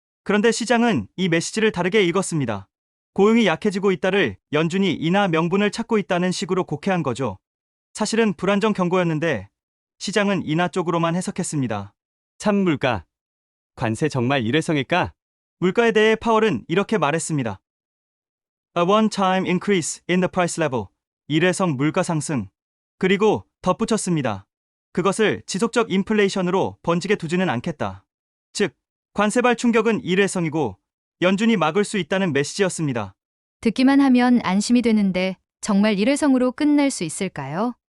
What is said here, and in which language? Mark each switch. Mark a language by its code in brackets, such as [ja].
[ko] 그런데 시장은 이 메시지를 다르게 읽었습니다. 고용이 약해지고 있다를 연준이 인하 명분을 찾고 있다는 식으로 곡해한 거죠. 사실은 불안정 경고였는데 시장은 인하 쪽으로만 해석했습니다. 참 물가. 관세 정말 일회성일까? 물가에 대해 파월은 이렇게 말했습니다. [en] A one-time increase in the price level. [ko] 일회성 물가 상승. 그리고 덧붙였습니다. 그것을 지속적 인플레이션으로 번지게 두지는 않겠다. 즉, 관세발 충격은 일회성이고 연준이 막을 수 있다는 메시지였습니다. 듣기만 하면 안심이 되는데 정말 일회성으로 끝날 수 있을까요?